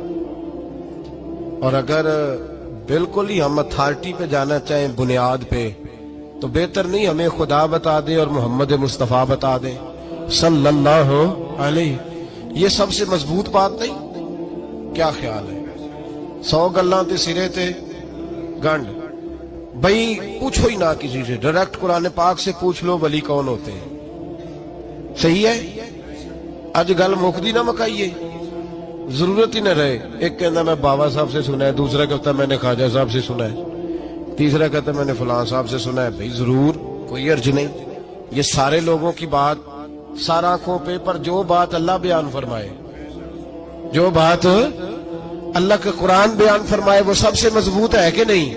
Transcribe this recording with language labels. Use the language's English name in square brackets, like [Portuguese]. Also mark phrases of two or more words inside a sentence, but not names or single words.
[Urdu] اور اگر بالکل ہی ہم اتھارٹی پہ جانا چاہیں بنیاد پہ، تو بہتر نہیں ہمیں خدا بتا دے اور محمد مصطفیٰ بتا دے [Arabic] صلی اللہ علیہ۔ [Urdu] یہ سب سے مضبوط بات نہیں؟ کیا خیال ہے؟ [Punjabi] 100 گلاں تے سرے تے گنڈ۔ [Urdu] بھئی پوچھو ہی نہ کسی سے، ڈائریکٹ قرآن پاک سے پوچھ لو ولی کون ہوتے ہیں۔ صحیح ہے؟ [Punjabi] اج گل مکدی نہ مکائیے، [Urdu] ضرورت ہی نہ رہے۔ ایک کہنا میں بابا صاحب سے سنا ہے، دوسرا کہتا میں نے خواجہ صاحب سے سنا ہے، تیسرا کہتا میں نے فلاں صاحب سے سنا ہے۔ بھئی ضرور، کوئی عرض نہیں، یہ سارے لوگوں کی بات سارا آنکھوں پہ، پر جو بات اللہ بیان فرمائے، جو بات اللہ کا قرآن بیان فرمائے وہ سب سے مضبوط ہے کہ نہیں؟